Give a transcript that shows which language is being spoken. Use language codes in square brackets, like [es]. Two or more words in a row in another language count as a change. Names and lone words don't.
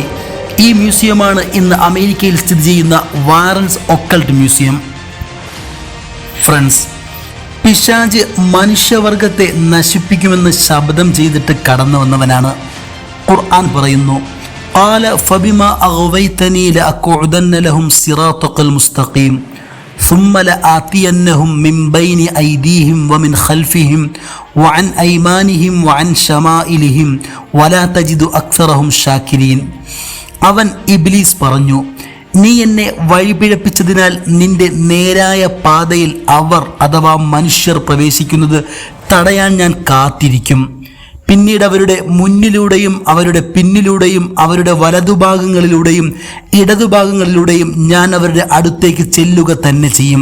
[ml] ഈ മ്യൂസിയമാണ് ഇന്ന് അമേരിക്കയിൽ സ്ഥിതി ചെയ്യുന്ന വാരൻസ് ഒക്കൾട്ട് മ്യൂസിയം. ഫ്രണ്ട്സ്, പിശാച് മനുഷ്യവർഗത്തെ നശിപ്പിക്കുമെന്ന് ശപഥം ചെയ്തിട്ട് കടന്നു വന്നവനാണ്. ഖുർആൻ പറയുന്നു: [ar] قال فبما أغويتني لأقعدن لهم الصراط المستقيم ثم لآتينهم من بين أيديهم ومن خلفهم وعن أيمانهم وعن شمائلهم ولا تجد أكثرهم شاكرين. [ml] അവൻ ഇബ്ലീസ് പറഞ്ഞു: നീ എന്നെ വഴിപിഴപ്പിച്ചതിനാൽ നിന്റെ നേരായ പാതയിൽ അവർ അഥവാ മനുഷ്യർ പ്രവേശിക്കുന്നത് തടയാൻ ഞാൻ കാത്തിരിക്കും. പിന്നീട് അവരുടെ മുന്നിലൂടെയും അവരുടെ പിന്നിലൂടെയും അവരുടെ വലതുഭാഗങ്ങളിലൂടെയും ഇടതുഭാഗങ്ങളിലൂടെയും ഞാൻ അവരുടെ അടുത്തേക്ക് ചെല്ലുക തന്നെ ചെയ്യും.